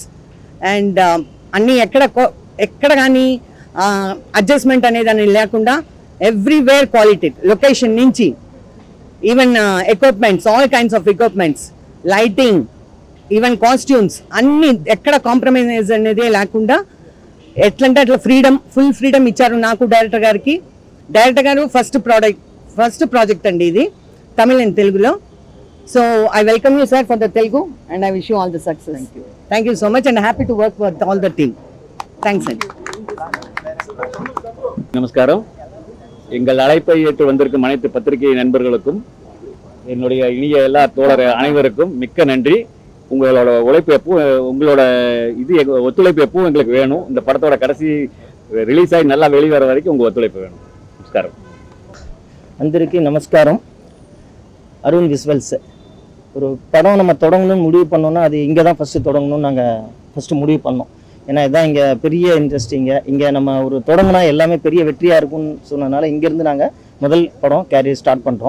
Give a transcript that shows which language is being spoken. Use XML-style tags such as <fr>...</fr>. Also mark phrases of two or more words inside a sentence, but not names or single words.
<te>అండ్ అన్నీ ఎక్కడ కానీ అడ్జస్ట్మెంట్ అనేది అని లేకుండా</te> <en>everywhere quality, location</en> <te>నుంచి</te> <en>even equipments, all kinds of equipments, lighting, even costumes</en> <te>అన్నీ ఎక్కడ కాంప్రమైజ్ అనేది లేకుండా ఎట్లంటే అట్లా</te> <en>full freedom</en> <te>ఇచ్చారు నాకు, డైరెక్టర్ గారికి. డైరెక్టర్ గారు ఫస్ట్ ప్రాజెక్ట్ అండి ఇది తమిళ్ అండ్ తెలుగులో.</te> <en>so I welcome you sir for the Telugu, and I wish you all the success. thank you so much, and happy to work with all the team.</en> <te>థ్యాంక్స్ అండి.</te> <ta>நமஸ்காரம். எங்கள் அழைப்பை ஏற்று வந்திருக்கும் அனைத்து பத்திரிகை நண்பர்களுக்கும், என்னுடைய இனிய எல்லா தோழர் அனைவருக்கும் மிக்க நன்றி. உங்களோட உழைப்பு உங்களோட ஒத்துழைப்பு எப்பவும் எங்களுக்கு வேணும். இந்த படத்தோட கடைசி ரிலீஸ் ஆகி நல்லா வெளிவர வரைக்கும் உங்கள் ஒத்துழைப்பு வேணும். நமஸ்காரம்.</ta> <te>అందరికీ నమస్కారం.</te> <ta>அருண் விஸ்வல்ஸ் ஒரு படம் நம்ம தொடங்கணும்னு முடிவு பண்ணோன்னா அது இங்கே தான் ஃபஸ்ட்டு தொடங்கணும்னு நாங்கள் ஃபஸ்ட்டு முடிவு பண்ணோம். ஏன்னா இதுதான் இங்கே பெரிய இன்ட்ரெஸ்டிங்க. இங்கே நம்ம ஒரு தொடங்கினா எல்லாமே பெரிய வெற்றியாக இருக்கும்னு சொன்னதுனால இங்கேருந்து நாங்கள் முதல் படம்</ta> <en>career start</en> <ta>பண்ணுறோம்.</ta>